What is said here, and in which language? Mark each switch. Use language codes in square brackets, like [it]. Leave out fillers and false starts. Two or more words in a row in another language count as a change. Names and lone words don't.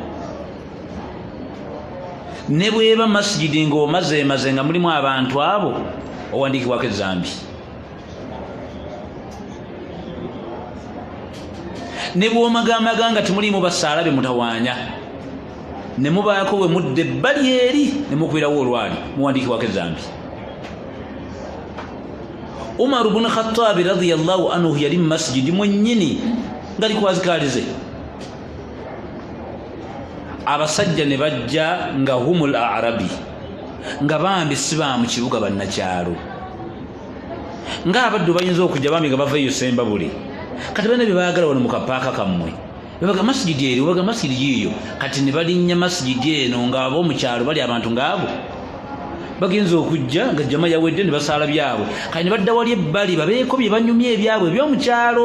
[lg] Ne bweba masigidi ng'omazeemaze nga mulimu abantu abo, owandiikibwako ezambi. Ne bw'omagamaga nga temulimu basaala be mutawaanya, ne mubaako we mudde ebbali eri ne mukubirawo olwali, muwandiikibwako ezambi. Umar ibn Khattab [ar] رضي الله عنه [lg] yali mu masigidi mwennyini ngali kwazikalize. Abasajja ne bajja nga [ar] همل العرب, [lg] nga bambi si ba mu kibuga bannakyalo, ng'abaddu bayinza okujja bambi nga bava eyo semba buli, kati bana bye baagala wano mu kapaaka kammwe, bebaga masigidi eri, webaga masigidi yiyo, kati ne balinnya masigidi eno nga ab'omukyalo bali abantu ng'abo bagenza okujja nga jama yawedde ne basaala byabwe, kati ne badda wali ebbali babeeko bye banyumya ebyabwe eby'omukyalo.